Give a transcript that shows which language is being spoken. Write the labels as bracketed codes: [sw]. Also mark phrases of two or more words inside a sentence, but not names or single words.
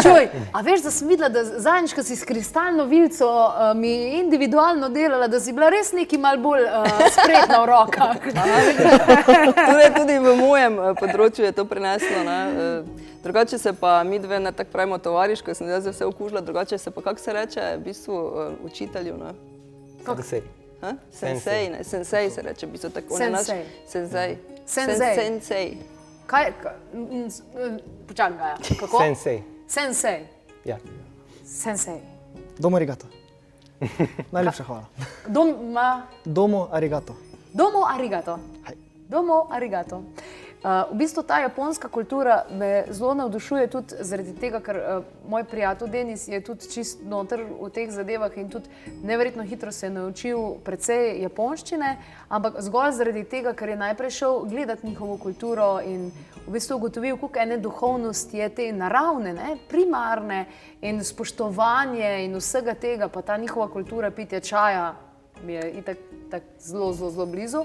[sl] Čuj, a veš, da sem videla, da zadnjič, ko si s kristalno vilico mi individualno delala, da si bila res neki malo bolj spretna v rokah. Tudi v mojem področju je to preneslo. Ne. Drugače se pa mi dve, ne tako pravimo tovariško, sem zdaj vse okužila, drugače se pa, kako se reče, v bistvu učitelju, ne? Sensei. Sensei, ne, sensei se reče, v bistvu tako. Sensei. Sensei. Sensei. Sensei. Kaj? Počakaj, ja. Kako? Sensei. Sensei. Ja. Sensei. [ja] Domo arigato. [sl] Najlepša hvala. [ja] Domo arigato. Domo arigato. [sl] Hej. [ja] Domo arigato. [sl] V bistvu ta japonska kultura me zelo navdušuje tudi zaradi tega, ker moj prijatelj Denis je tudi čist noter v teh zadevah in tudi neverjetno hitro se je naučil precej japonščine, ampak zgolj zaradi tega, ker je najprej šel gledati njihovo kulturo in v bistvu ugotovil, koliko ene duhovnosti je te naravne, ne, primarne in spoštovanje in vsega tega, pa ta njihova kultura pitja čaja mi je itak zelo blizu.